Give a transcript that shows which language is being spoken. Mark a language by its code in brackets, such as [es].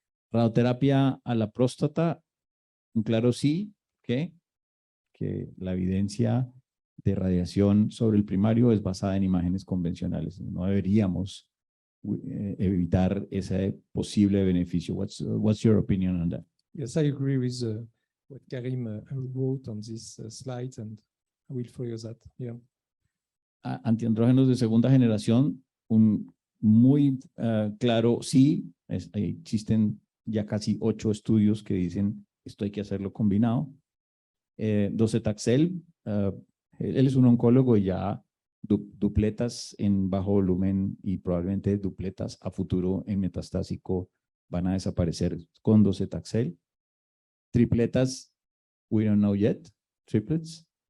[es] Radioterapia a la próstata, un claro sí, que la evidencia de radiación sobre el primario es basada en imágenes convencionales. No deberíamos evitar ese posible beneficio. [en] What's your opinion on that? Yes, I agree with what Karim wrote on this slide, and I will follow that. Yeah. [es] Antiandrógenos de segunda generación, un muy claro sí. Existen ya casi 8 estudios que dicen esto hay que hacerlo combinado. Docetaxel, él es un oncólogo y ya dupletas en bajo volumen y probablemente dupletas a futuro en metastásico van a desaparecer con docetaxel. [en] Tripletas, we don't know yet, triplets.